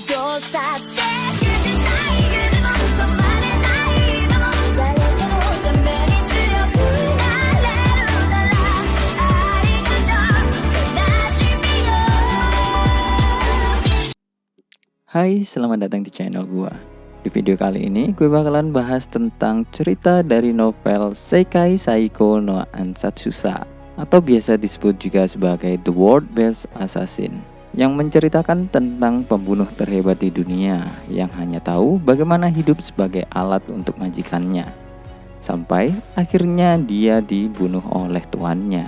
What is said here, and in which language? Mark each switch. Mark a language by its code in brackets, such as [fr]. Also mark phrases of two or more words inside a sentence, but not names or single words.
[ja] したって許せない夢も止まれない夢も誰かのために強くなれるならありがとう悲しみよ。 [id] Hai, selamat datang di channel gua. Di video kali ini gue bakalan bahas tentang cerita dari novel Sekai Saiko no Ansatsusa atau biasa disebut juga sebagai The World Best Assassin, yang menceritakan tentang pembunuh terhebat di dunia yang hanya tahu bagaimana hidup sebagai alat untuk majikannya, sampai akhirnya dia dibunuh oleh tuannya.